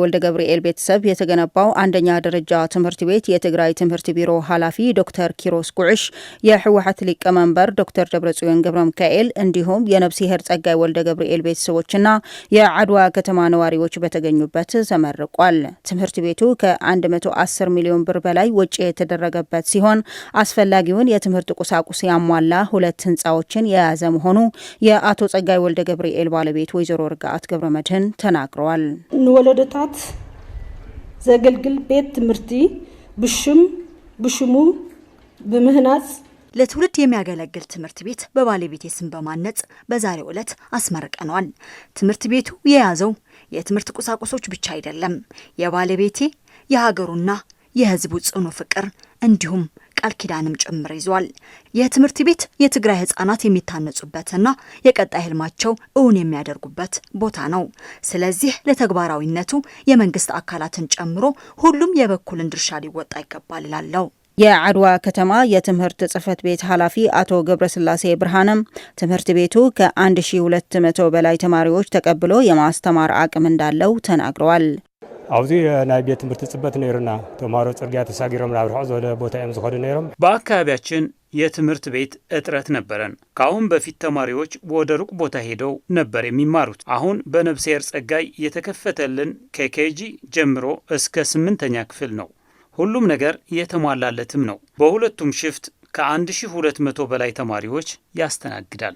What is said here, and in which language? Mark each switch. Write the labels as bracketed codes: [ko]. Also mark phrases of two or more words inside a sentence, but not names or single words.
[am] ወልደ ገብርኤል ቤተሰብ የተገነባው አንደኛ ደረጃ ትምህርት ቤት የትግራይ ትምህርት ቢሮ ኃላፊ ዶክተር ኪሮስ ጉዕሽ የህወሓት ሊቀመንበር ዶክተር ደብረጽዮን ገብረ ሚካኤል እንዲሁም የነፍሲሄር ጸጋይ ወልደ ገብርኤል ቤተሰቦችና የአድዋ ከተማ ነዋሪዎች በተገኙበት ተመርቋል። ትምህርት ቤቱ ከ110 ሚሊዮን ብር በላይ ወጪ የተደረገበት ሲሆን አስፈላጊውን የትምህርት ቁሳቁስ ያሟላ 2 ህንፃዎችን የያዘ መሆኑ የአቶ ጸጋይ ወልደ ገብርኤል ባለቤት ወይዘሮ ርጋአት ገብረ መድህን ተናግረዋል። [ti] ንወለደታት ዘገልግል ቤት ትምህርቲ ብሽሙ ብምህናጽ [am] ለትውልድ የሚያገለግል ትምህርት ቤት በባለቤቴ ስም በማነጽ በዛሬው ዕለት አስመርቀነዋል። ትምህርት ቤቱ የያዘው የትምህርት ቁሳቁሶች ብቻ አይደለም፣ የባለቤቴ የሀገሩና የሕዝቡ ጽኑ ፍቅር እንዲሁም ቃል ኪዳንም ጭምር ይዟል። የትምህርት ቤት የትግራይ ህጻናት የሚታነጹበትና የቀጣይ ህልማቸው እውን የሚያደርጉበት ቦታ ነው። ስለዚህ ለተግባራዊነቱ የመንግስት አካላትን ጨምሮ ሁሉም የበኩልን ድርሻ ሊወጣ ይገባል እላለሁ። የአድዋ ከተማ የትምህርት ጽህፈት ቤት ኃላፊ አቶ ገብረስላሴ ብርሃንም ትምህርት ቤቱ ከ1200 በላይ ተማሪዎች ተቀብሎ የማስተማር አቅም እንዳለው ተናግረዋል። [ti] አውዚ ናይ ቤት ትምህርት ጽበት ነይርና ተማሮ ጽርግያ ተሳጊሮም ናብርሖ ዘለ ቦታ የምዝኸዱ ነይሮም። [am] በአካባቢያችን የትምህርት ቤት እጥረት ነበረን። ከአሁን በፊት ተማሪዎች ወደ ሩቅ ቦታ ሄደው ነበር የሚማሩት። አሁን በነብሴር ጸጋይ የተከፈተልን ከኬጂ ጀምሮ እስከ 8ኛ ክፍል ነው። ሁሉም ነገር የተሟላለትም ነው። በሁለቱም ሽፍት ከ1200 በላይ ተማሪዎች ያስተናግዳል።